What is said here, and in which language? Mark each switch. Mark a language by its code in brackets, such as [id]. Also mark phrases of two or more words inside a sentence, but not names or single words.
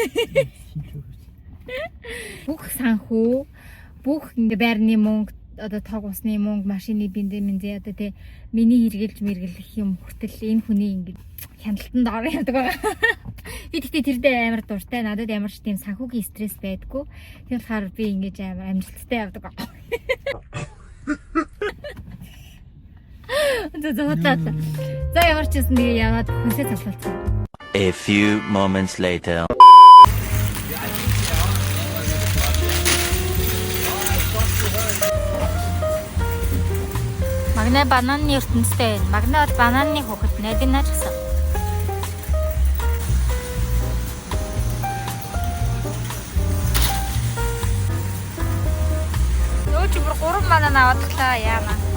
[mn] Бүх санхүү, бүх байрны мөнгө, одоо тог усны мөнгө, машины бензин одоо тэ миний хэрэгэлж мэргэлэх юм хүртэл энэ хүний ингэ хяналтанд ороо явдаг байгаа. Би тэгтээ тэр дээр амар дуртай. Надад ямар ч тийм санхүүгийн стресс байдаггүй. Тийм болохоор би ингэж амар амжилттай явдаг байгаа. За ямар ч юм нэг яваад хүнсээ цуглуулсан. [en] A few moments later. [mn] Магнай бананы ертөнцтэй байна. Магнай бол бананы хүүхэд найдана ч гэсэн. Нөө чи бүр 3 банан авадлаа яана.